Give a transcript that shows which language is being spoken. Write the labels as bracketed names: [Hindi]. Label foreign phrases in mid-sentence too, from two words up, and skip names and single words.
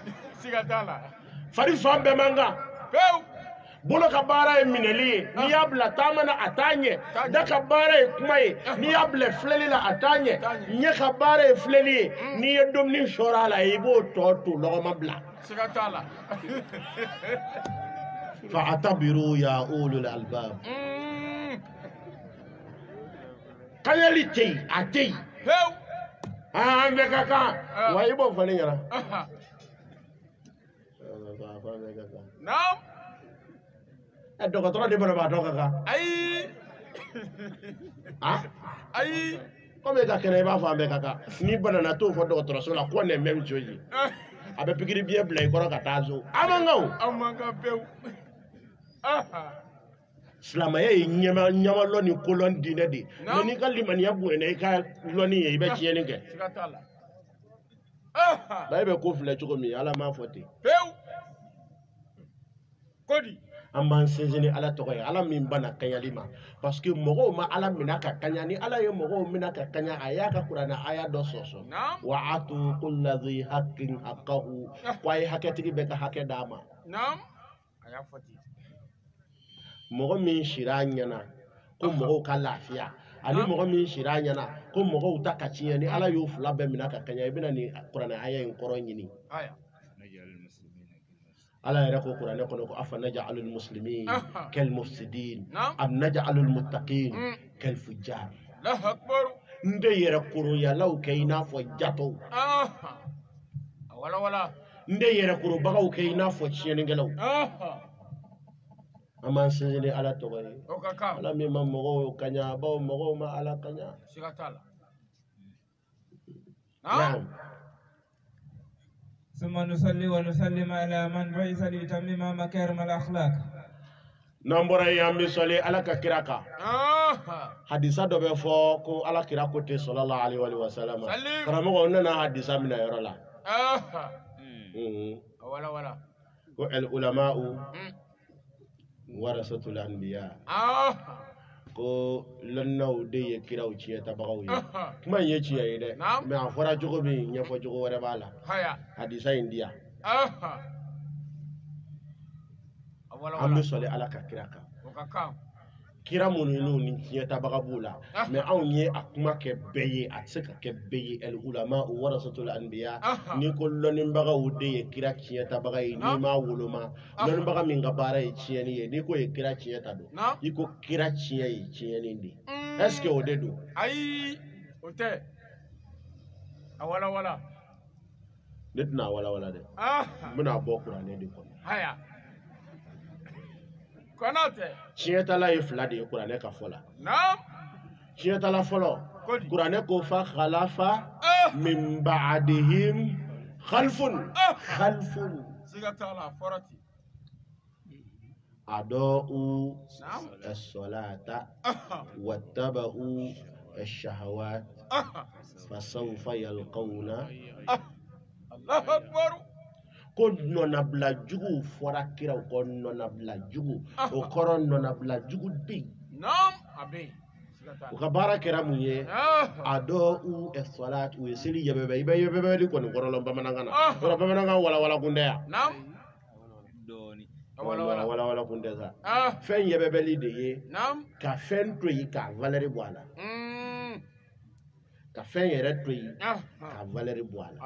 [Bambara] fari fan bɛɛ man kan pew bolo ka baara ye minɛli ye n'i y'a bila taama na a t'a ɲɛ da ka baara ye kuma ye n'i y'a bila filɛli la a t'a ɲɛ ɲɛ ka baara ye filɛli ye n'i ye dumuni sɔrɔ a la i b'o tɔ to lɔgɔma bila siga t'a la [Arabic] فاعتبروا يا أولي الألباب [Bambara] kaɲali tɛ yen a tɛ yen pewu an bɛɛ ka kan wa i b'o fɔ ne ɲɛna naam dɔgɔtɔrɔ de banabaatɔ ka kan ayi comme e ka kɛnɛ i b'a fɔ an bɛɛ ka kan n'i banana t'o fɔ dɔgɔtɔrɔso la ko nin [French] même chose [Bambara] a bɛ pikiri biɲɛ bila i kɔrɔ ka taa so a man kan o an man kan pewu silamɛya ye ɲamalɔ ni kolɔn diinɛ de ye n'i ka limaniya bonyana i ka lɔnni ye i bɛ tiɲɛni kɛ siga t'a la ba e bɛ ko filɛ cogo min ala m'a fɔ ten pewu kodi an b'an sinsin ni ala tɔgɔ ye ala min banna kaɲali ma [French] parce que [Bambara] mɔgɔw ma ala minɛ ka kaɲa ni ala ye mɔgɔw minɛ ka kaɲa a y'a ka kuranɛ aya dɔ sɔsɔ [Arabic] وآتوا كل ذي حق حقه [Bambara] ko a ye hakɛtigi bɛɛ ka hakɛ d'a ma naam a y'a fɔ ten mɔgɔ min sira ɲɛna ko mɔgɔw ka lafiya ani mɔgɔ min sira ɲɛna ko mɔgɔw ta ka tiɲɛ ni ala y'o fila bɛɛ minɛ ka kaɲa i bɛna nin kuranɛ aya in kɔrɔ ɲini ala yɛrɛ ko kuranɛ kɔnɔ ko [Arabic] أفنجعل المسلمين كالمفسدين أم نجعل المتقين كالفجار الله أكبر [Bambara] nde yɛrɛ koroyalaw kɛ i n'a fɔ jatɔw wala wala nde yɛrɛ korobagaw kɛ i n'a fɔ tiɲɛnikɛlaw an b'an sinsin ni ala tɔgɔ ye o ka kan ala min ma mɔgɔw kaɲa bawo mɔgɔw ma ala kaɲa siga t'a la naam [Arabic] ثم نصلي ونسلم على من بعث ليتمم مكارم الأخلاق [Bambara] n'an bɔra yen an bɛ sɔli ala ka kira kan hadisa dɔ bɛ fɔ ko ala kira ko ten [Arabic] صلى الله عليه وسلم [Bambara] karamɔgɔ n nana hadisa minɛ yɔrɔ la wala wala ko [Arabic] العلماء ورثة الأنبياء [Bambara] ko lɔnnaw de ye kiraw tiɲɛtabagaw ye kuma in ye tiɲɛ ye dɛ mɛ a fɔra cogo min ɲɛfɔ cogo wɛrɛ b'a la hadisa in di yan an bɛ sɔli ala ka kira kan kira minnu n'u ni tiɲɛtabaga b'u la mɛ anw ye a kuma kɛ bɛɛ ye a tɛ se ka kɛ bɛɛ ye [Arabic] العلماء ورثة الأنبياء [Bambara] n'i ko lɔnnibagaw de ye kira tiɲɛtabaga ye n'i m'a woloma lɔnnibaga min ka baara ye tiɲɛni ye n'i ko ye kira tiɲɛ ta don i ko kira tiɲɛ ye tiɲɛni de [French] est ce que [Bambara] o de don ayi o tɛ a wala wala ne tɛna a wala wala dɛ n bɛna bɔ kuranɛ de kɔnɔ haya kɔnɔtɛ tiɲɛtala ye fila de ye kuranɛ ka fɔ la naam tiɲɛtala fɔlɔ kuranɛ ko [Arabic] فخلف من بعدهم خلف [Bambara] siga t'a la a fɔra ten [Arabic] أضاءوا الصلاة واتبعوا الشهوات فسوف يلقون الله أكبر [Bambara] ko nɔnabila jugu fɔra kiraw ko nɔnabila jugu o kɔrɔ nɔnabila jugu bɛ naam a bɛ u ka baara kɛra mun ye a dɔw salat u ye seli yɛbɛbɛ i bɛ yɛbɛbɛli kɔni kɔrɔlɔn bamanankan na yɔrɔ bamanankan walawala kun tɛ yan walawala kun tɛ sa fɛn yɛbɛbɛli de ye ka fɛn to yen ka valeur bɔ a la ka fɛn yɛrɛ to yen ka valeur bɔ a la